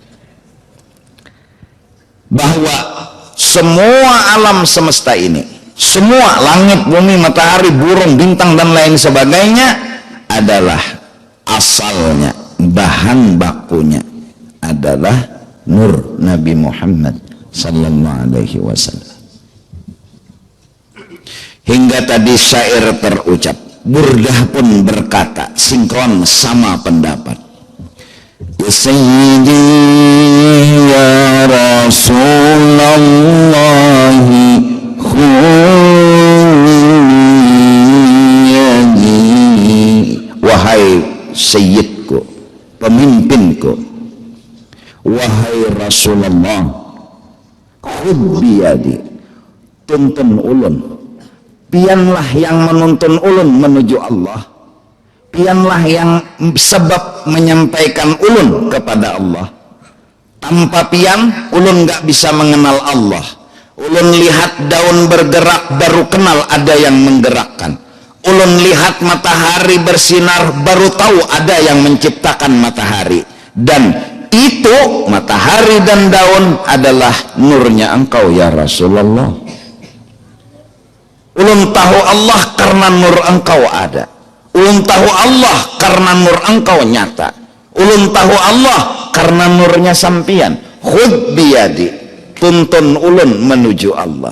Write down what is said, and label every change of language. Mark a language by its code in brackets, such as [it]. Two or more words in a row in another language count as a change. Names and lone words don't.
[id] Bahwa semua alam semesta ini, semua langit, bumi, matahari, burung, bintang dan lain sebagainya adalah asalnya, bahan bakunya adalah nur Nabi Muhammad [ar] صلى الله عليه وسلم. [id] Hingga tadi syair terucap, Burdah pun berkata, sinkron sama pendapat. [ar] يا سيدي يا رسول الله, [id] wahai sayyidku, [bjn] pemimpinku, wahai Rasulullah, [ar] خذ بيدي, [bjn] tuntun ulun, pianlah yang menuntun ulun menuju Allah, pianlah yang sebab menyampaikan ulun kepada Allah. Tanpa pian ulun gak bisa mengenal Allah. Ulun lihat daun bergerak baru kenal ada yang menggerakkan. Ulun lihat matahari bersinar baru tahu ada yang menciptakan matahari. [id] Dan itu matahari dan daun adalah nurnya engkau [ar] يا رسول الله. [bjn] Ulun tahu Allah karena nur engkau ada. Ulun tahu Allah karena nur engkau nyata. Ulun tahu Allah karena nurnya sampian. [ar] خذ بيدي, [bjn] tuntun ulun menuju Allah.